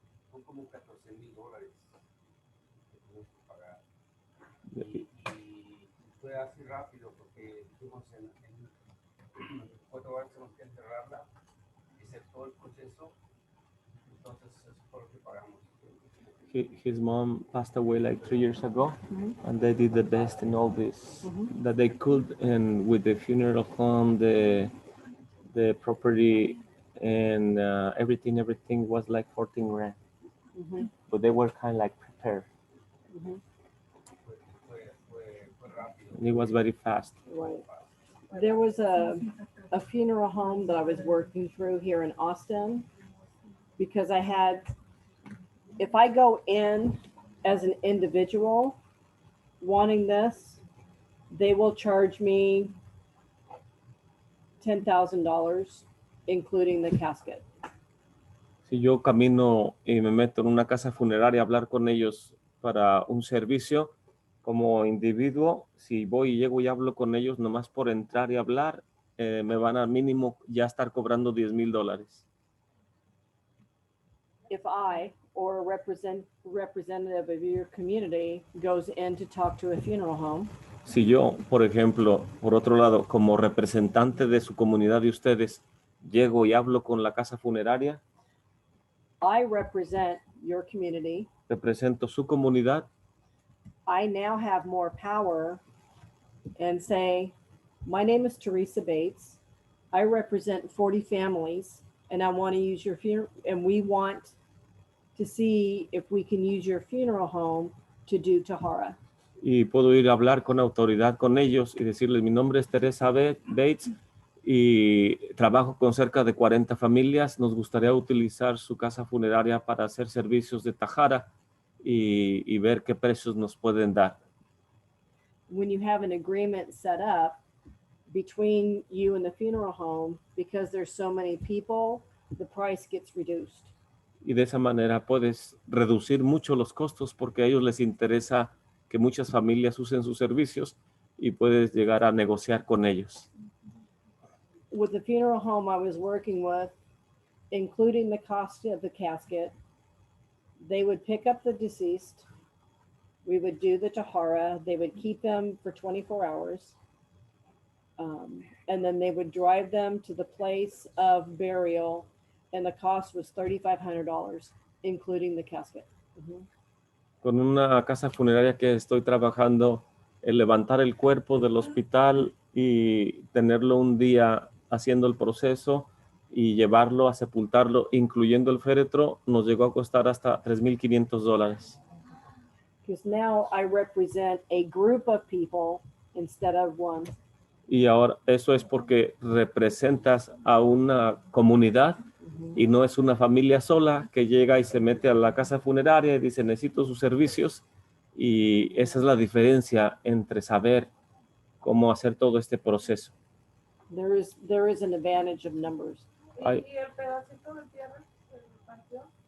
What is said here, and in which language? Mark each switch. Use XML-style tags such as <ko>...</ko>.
<es>Son como $14,000 que tenemos que pagar. Y fue así rápido porque dijimos en 4 horas tenemos que enterrarla, hice todo el proceso, entonces eso fue lo que pagamos.</es> <en>His mom passed away like 3 years ago, and they did the best in all this that they could, and with the funeral home, the property, and everything was like 14 grand. But they were kind of like prepared.</en> <es>Fue rápido.</es> <en>And it was very fast. Right. There was a funeral home that I was working through here in Austin because if I go in as an individual wanting this, they will charge me $10,000, including the casket.</en> <es>Si yo camino y me meto en una casa funeraria a hablar con ellos para un servicio como individuo, si voy y llego y hablo con ellos nomás por entrar y hablar, me van al mínimo ya estar cobrando $10,000.</es> <en>If I or a representative of your community goes in to talk to a funeral home,</en> <es>Si yo, por ejemplo, por otro lado, como representante de su comunidad de ustedes, llego y hablo con la casa funeraria,</es> <en>I represent your community.</en> <es>represento su comunidad,</es> <en>I now have more power and say, my name is Teresa Bates. I represent 40 families and I want to use your funeral, and we want to see if we can use your funeral home to do tahara.</en> <es>y puedo ir a hablar con autoridad con ellos y decirles, mi nombre es Teresa Bates y trabajo con cerca de 40 familias. Nos gustaría utilizar su casa funeraria para hacer servicios de tajara y ver qué precios nos pueden dar.</es> <en>When you have an agreement set up between you and the funeral home, because there's so many people, the price gets reduced.</en> <es>Y de esa manera puedes reducir mucho los costos porque a ellos les interesa que muchas familias usen sus servicios y puedes llegar a negociar con ellos.</es> <en>With the funeral home I was working with, including the cost of the casket, they would pick up the deceased, we would do the tahara, they would keep them for 24 hours, and then they would drive them to the place of burial, and the cost was $3,500, including the casket.</en> <es>Con una casa funeraria que estoy trabajando, el levantar el cuerpo del hospital y tenerlo un día haciendo el proceso y llevarlo a sepultarlo, incluyendo el féretro, nos llegó a costar hasta $3,500.</es> <en>Because now I represent a group of people instead of one.</en> <es>Y ahora eso es porque representas a una comunidad y no es una familia sola que llega y se mete a la casa funeraria y dice necesito sus servicios, y esa es la diferencia entre saber cómo hacer todo este proceso.</es> <en>There is an advantage of numbers.</en> <es>¿Y el pedacito de tierra del panteón?</es>